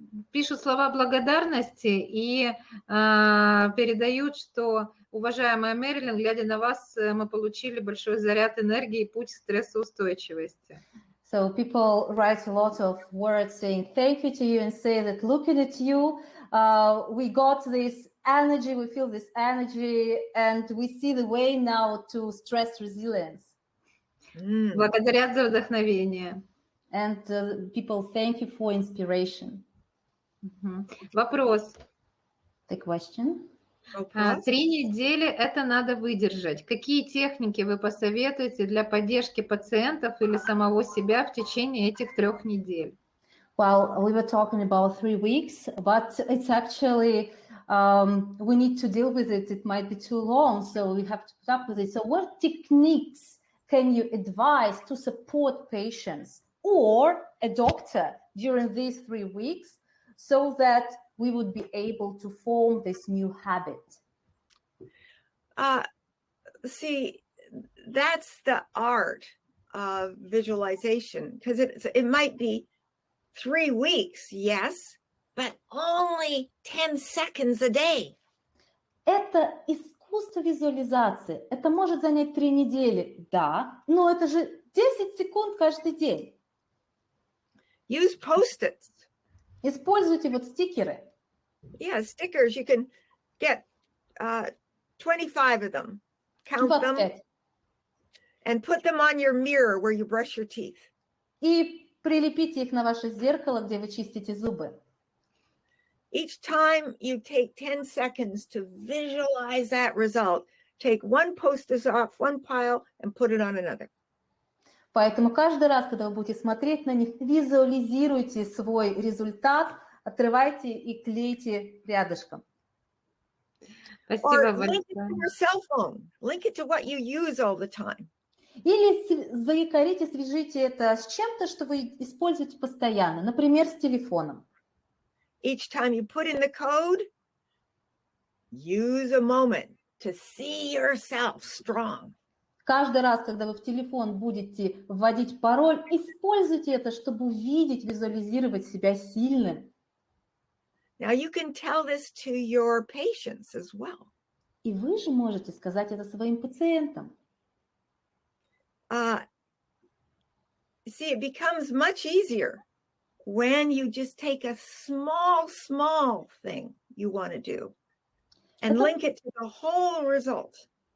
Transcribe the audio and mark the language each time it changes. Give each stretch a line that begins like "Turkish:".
Russian: Пишут слова благодарности и передают, что, уважаемая Мерилин, глядя на вас, мы получили большой заряд энергии и путь к стрессоустойчивости.
English: So people write a lot of words saying thank you to you and say that looking at you, we got this energy, we feel this energy, and we see the way now to stress resilience.
Russian: Благодарят за вдохновение.
English: And people thank you for inspiration.
Russian: Вопрос.
English: The question.
Russian: 3 недели это надо выдержать. Какие техники вы посоветуете для поддержки пациентов или самого себя в течение этих 3 недель?
English: Well, we were talking about 3 weeks, but it's actually, we need to deal with it. It might be too long, so we have to put up with it. So what techniques can you advise to support patients or a doctor during these 3 weeks so that we would be able to form this new habit? See, that's the art of visualization, because it might be 3 weeks, yes, but only 10 seconds a day.
Russian: Это искусство визуализации. Это может занять 3 недели, да, но это же 10 секунд каждый день.
English: Use Post-its.
Russian: Используйте вот стикеры.
English: Yeah, stickers. You can get 25 of them. Count
Russian: 25.
English: them and put them on your mirror where you brush your teeth.
Russian: И прилепите их на ваше зеркало, где вы чистите зубы.
English: Each time you take 10 seconds to visualize that result, take one Post-it off one pile and put it on another.
Russian: Поэтому каждый раз, когда вы будете смотреть на них, визуализируйте свой результат, отрывайте и клейте рядышком. Спасибо большое.
English: Link it to your cell phone. Link it to what you use all the time.
Russian: Или заякорите, свяжите это с чем-то, что вы используете постоянно, например, с телефоном.
English: Each time you put in the code, use a moment to see yourself strong.
Russian: Каждый раз, когда вы в телефон будете вводить пароль, используйте это, чтобы увидеть, визуализировать себя сильным.
English: Now you can tell this to your patients as well.
Russian: И вы же можете сказать это своим пациентам.
English: See, it becomes much easier when you just take a small thing you want to do and link it to the whole result.